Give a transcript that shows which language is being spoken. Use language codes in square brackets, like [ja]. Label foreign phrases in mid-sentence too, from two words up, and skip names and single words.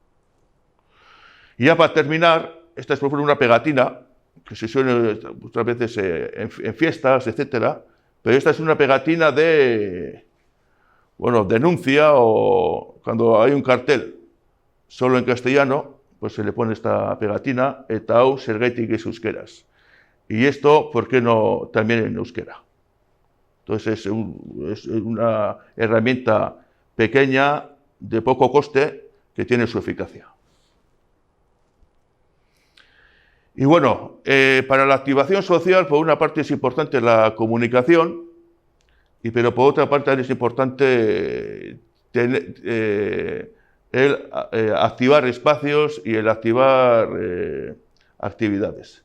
[es] Y ya para terminar, esta es por ejemplo una pegatina que se suele muchas veces en fiestas, etcétera, pero esta es una pegatina de, bueno, denuncia o cuando hay un cartel solo en castellano, pues se le pone esta pegatina, [eu] eta hau zergaitik ez euskeraz. [es] Y esto, ¿por qué no también en euskera? Entonces es una herramienta pequeña, de poco coste, que tiene su eficacia. Y bueno, para la activación social, por una parte es importante la comunicación, pero por otra parte es importante activar espacios y el activar actividades.